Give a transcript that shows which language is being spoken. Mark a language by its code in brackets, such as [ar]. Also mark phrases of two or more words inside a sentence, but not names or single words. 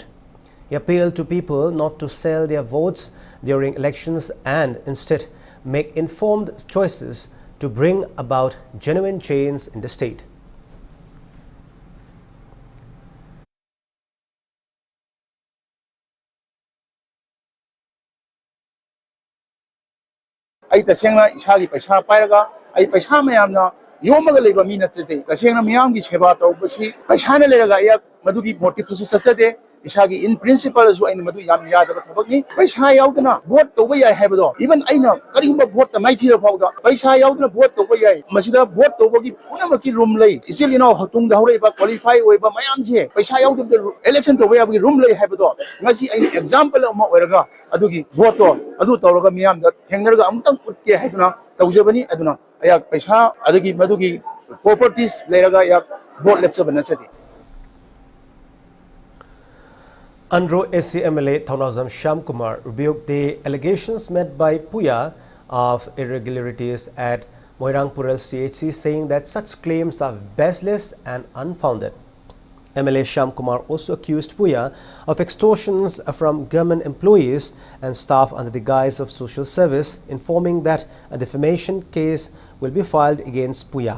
[en] He appealed to people not to sell their votes during elections and instead make informed choices to bring about genuine change in the state. [mni] I tasengna ishagi paisa pairaga I paisa mayamna yomaga leba mi natrete tasengna miyamgi seba tawbasi paisa na leraga ya madugi motive su sachade ishagi [en] in principle [mni] su aina madu yam yadaba thabakni paisa yaudna vote tawba yai habado even aina karigumba vote ta mai thira phawda paisa yaudna vote tawba yai masida vote tawbagi punamaki room lei isilina hatung da horeba qualify oiba mayam je paisa yaudba election tawba yabagi room lei habado ngasi aina example ama oiraga adugi vote to adu tawraga miyam da thengnarga amtang utke haiduna tawjabani aduna ayak paisa adagi madugi properties leraga yak vote lepsabana sati. [en] Andhra SC MLA Thaunazam Shyamkumar rebuked the allegations made by Puya of irregularities at Moirangpur CHC, saying that such claims are baseless and unfounded. MLA Shyamkumar also accused Puya of extortions from government employees and staff under the guise of social service, informing that a defamation case will be filed against Puya.